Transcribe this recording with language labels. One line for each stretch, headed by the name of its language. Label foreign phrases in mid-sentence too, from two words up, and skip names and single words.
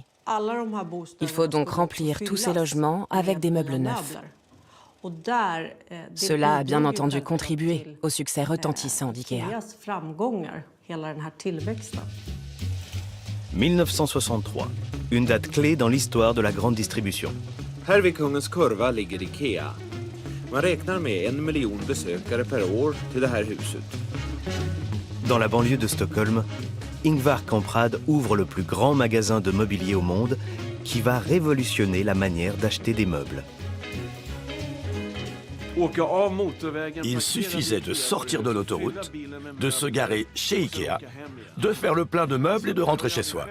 French: Il faut donc remplir tous ces logements avec des meubles neufs. Cela a bien entendu contribué au succès retentissant d'IKEA. 1963, une date clé dans l'histoire de la grande distribution.
Swedish: Här vid Kungens Kurva ligger Ikea. Man räknar med 1 miljon besökare per år till det här huset.
French: Dans la banlieue de Stockholm, Ingvar Kamprad ouvre le plus grand magasin de mobilier au monde qui va révolutionner la manière d'acheter des meubles. Il suffisait de sortir de l'autoroute, de se garer chez Ikea, de faire le plein de meubles et de rentrer chez soi.